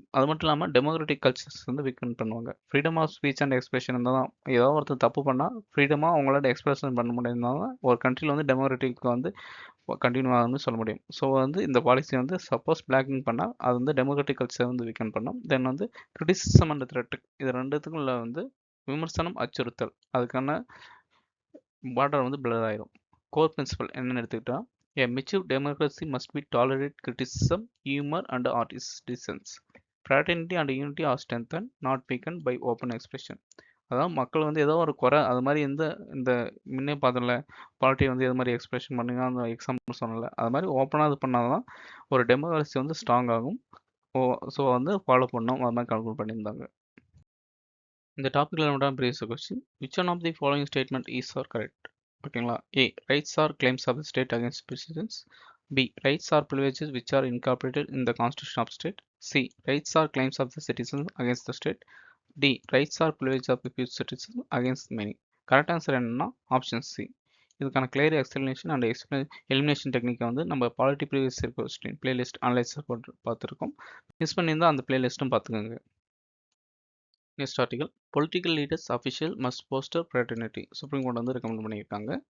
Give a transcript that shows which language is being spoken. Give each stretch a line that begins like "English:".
Tamil: அது மட்டும் இல்லாமல் டெமோக்ராட்டிக் கல்ச்சர்ஸ் வந்து வீக்கன் பண்ணுவாங்க. Freedom of speech and expression இருந்தால் தான் ஏதோ ஒருத்தர் தப்பு பண்ணால் ஃப்ரீடமாக அவங்களால எக்ஸ்பிரஷன் பண்ண முடியும்னால ஒரு கண்ட்ரியில் வந்து டெமோக்ராட்டிக் வந்து கண்டினியூ ஆகுதுன்னு சொல்ல முடியும். ஸோ வந்து இந்த பாலிசி வந்து சப்போஸ் பிளாக்கிங் பண்ணால் அது வந்து டெமோக்ராட்டிக் கல்ச்சர் வந்து வீக்கன் பண்ணும். தென் வந்து கிரிட்டிசிசம் அண்ட் த்ரெட் இது ரெண்டுத்துக்கும் உள்ள வந்து விமர்சனம் அச்சுறுத்தல் அதுக்கான பார்டர் வந்து பிளர் ஆயிரும். கோர் பிரின்சிபல் என்னென்னு எடுத்துக்கிட்டா
English: A mature democracy must be tolerate criticism, humor and artist dissent. Fraternity and unity are strengthened, not weakened by open expression.
Tamil: அதாவது மக்கள் வந்து ஏதோ ஒரு குறை அது மாதிரி இந்த முன்னே பார்த்தோம்ல பார்ட்டி வந்து எது மாதிரி எக்ஸ்பிரஷன் பண்ணுங்க அந்த எக்ஸாம்பிள் சொன்னல அது மாதிரி ஓப்பனாக இது பண்ணால் தான் ஒரு டெமோக்ரஸி வந்து ஸ்ட்ராங் ஆகும். ஸோ வந்து ஃபாலோ பண்ணோம் அது மாதிரி கால்குலேட் பண்ணியிருந்தாங்க. இந்த டாப்பிக்கில் நம்ம previous question
English: Which one of the following statement is are correct?
Tamil: ஓகேங்களா? A.
English: Rights are claims of the state against citizens. B. Rights are privileges which are incorporated in the constitution of state. C. Rights are claims of the citizens against the state. D. Rights are privileges of the few citizens against many.
Tamil: Correct answer என்னன்னா option C. இதுக்கான clear explanation and elimination டெக்னிக்கை வந்து நம்ம polity previous question playlist analyse பார்த்துருக்கோம். Miss பண்ணியிருந்தால் அந்த பிளேலிஸ்ட்டும் பார்த்துக்கோங்க. Next article political leaders official must poster fraternity supreme court வந்து ரெக்கமெண்ட் பண்ணியிருக்காங்க.